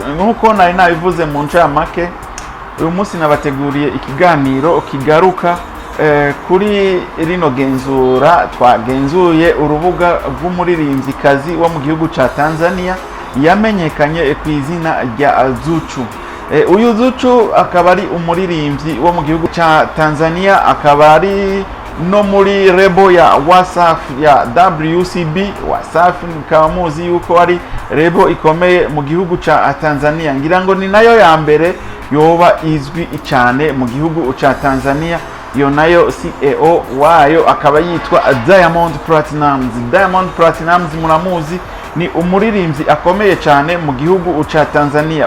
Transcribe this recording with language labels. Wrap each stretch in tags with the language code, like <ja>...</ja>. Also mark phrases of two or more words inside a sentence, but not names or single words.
<rn>Nkuko nari nabivuze mu ncamake, uyu munsi nabateguriye ikiganiro kigaruka kuri rino genzura. Twagenzuye urubuga rw'umuririmvyikazi wo mu gihugu ca Tanzania yamenyekanye ku izina rya Zuchu. Uyu Zuchu akaba ari umuririmvyi wo mu gihugu ca Tanzania, akaba ari no muri rebo ya Wasafi ya WCB. Wasafi mukaba muzi yuko ari rebo ikomeye mu gihugu ca Tanzania, ngira ngo ni nayo ya mbere yoba izwi cyane mu gihugu ca Tanzania. Iyo nayo CEO wayo akaba yitwa Diamond Platnumz. Muramuzi, ni umuririmvyi akomeye cyane mu gihugu ca Tanzania.</rn>